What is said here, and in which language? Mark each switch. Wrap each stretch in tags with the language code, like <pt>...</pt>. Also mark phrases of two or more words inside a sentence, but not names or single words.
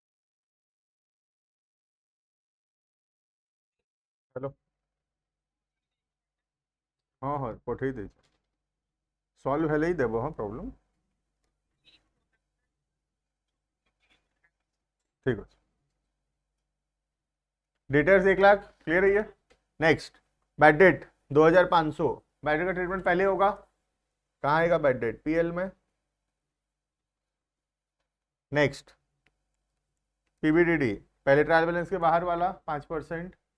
<or>चलो ହଁ ହଁ ପଠେଇ ଦେଇଛି, ସଲ୍ଭ ହେଲେ ହିଁ ଦେବ। ହଁ ପ୍ରୋବ୍ଲେମ୍ ठीक ଅଛି।</or> <hi>डेटर्स 1 लाख क्लियर है ये।</hi> <en>next bad debt</en> <hi>2500,</hi> <en>bad debt</en> <hi>का ट्रीटमेंट पहले होगा, कहाँ आएगा</hi> <en>bad debt,</en> <hi>पीएल में।</hi> <en>next PBDD</en> <hi>पहले</hi> <en>trial balance</en> <hi>के बाहर वाला 5%।</hi>